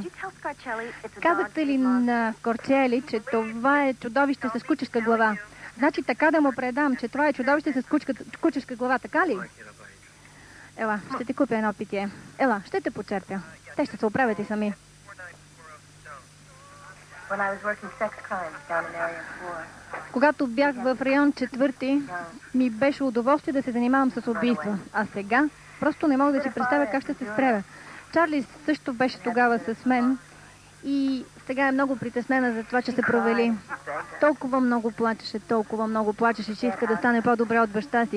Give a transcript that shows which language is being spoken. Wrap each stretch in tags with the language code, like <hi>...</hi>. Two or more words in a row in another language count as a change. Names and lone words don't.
<bg>Казахте ли на Скорчели, че това е чудовище с кучешка глава? Значи така да му предам, че това е чудовище с кучешка глава, така ли? Ела, ще ти купя едно питие. Ела, ще те почерпя. Те ще се оправят и сами.</bg> <en>when I was working sex crimes down in Area 4.</en> <bg>Когато бях в район 4, ми беше удоволствие да се занимавам с убийства. А сега просто не мога да си представя как ще се справя. Чарли също беше тогава с мен и сега е много притеснена за това, че се провали. Толкова много плачеше, че иска да стане по-добре от баща си.</bg>